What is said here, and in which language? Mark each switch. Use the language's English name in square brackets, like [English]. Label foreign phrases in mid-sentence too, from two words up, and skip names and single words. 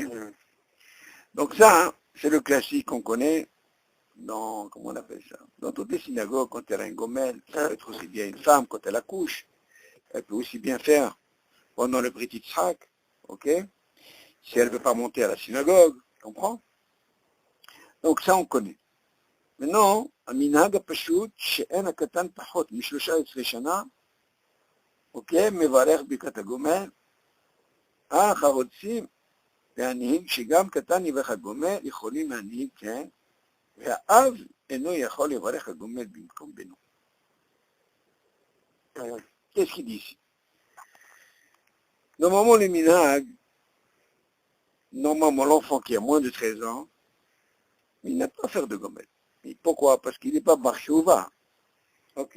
[French] Donc ça, hein, c'est le classique qu'on connaît dans, comment on appelle ça? Dans toutes les synagogues, quand elle a un gomel, ça peut être aussi bien une femme, quand elle accouche, elle peut aussi bien faire pendant le Brit Yitzhak, ok? Si elle ne veut pas monter à la synagogue, tu comprends? Donc ça, on connaît. maintenant, [Hebrew] המנהג הפשוט שאין הקטן פחות מ-13 שנה, אוקיי, מברך ברכת הגומל, אך הרוצים להנהיג שגם קטן יברך הגומל, יכולים להנהיג, כן, והאב אינו יכול לברך הגומל במקום בנו. [French] Qu'est-ce qu'il dit ici? Normalement, le minhag, normalement, l'enfant qui a moins de 13 ans, il n'a pas à faire de gomel. Et pourquoi? Parce qu'il n'est pas marchouva. Ok.